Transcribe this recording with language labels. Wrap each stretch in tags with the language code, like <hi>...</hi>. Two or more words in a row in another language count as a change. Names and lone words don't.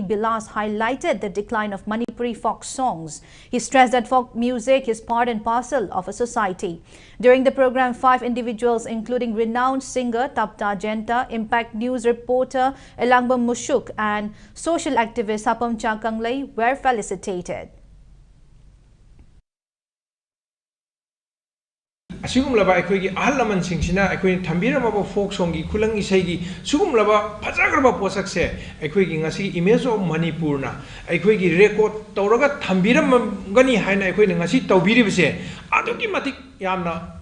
<en>Bilas highlighted the decline of Manipuri folk songs. He stressed that folk music is part and parcel of a society. During the program, 5 individuals, including renowned singer Tapta Jenta, Impact News reporter Elangbam Mushuk, and social activist Hapam Chakanglay were felicitated.</en> <mni>Asugumlaba aikoigi ahalaman singsina aikoini thambiramaba folk songi khulang isaigi sugumlaba phajagraba posakse aikoigi ngasi</mni> <en>image of Manipur</en> <mni>na aikoigi record tawraga thambiramgani haina aikoini ngasi tawbiribse adugi matik yamna</mni>